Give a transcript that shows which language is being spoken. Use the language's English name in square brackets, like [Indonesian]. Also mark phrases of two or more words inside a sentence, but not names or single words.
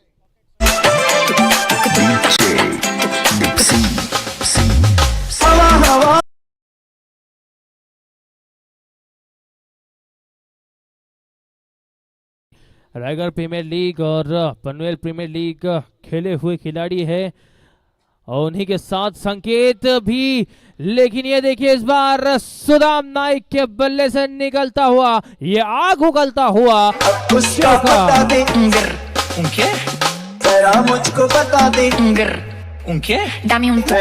[Hindi] रायगढ़ प्रीमियर लीग और पनवेल प्रीमियर लीग खेले हुए खिलाड़ी है और उन्हीं के साथ संकेत भी। लेकिन ये देखिए इस बार सुदाम नाइक के बल्ले से निकलता हुआ ये आग उगलता हुआ बता दे [Spanish] ¿Un qué? [Hindi] जरा मुझको बता दे ग्र [Spanish] ¿Un qué? Dame un tuk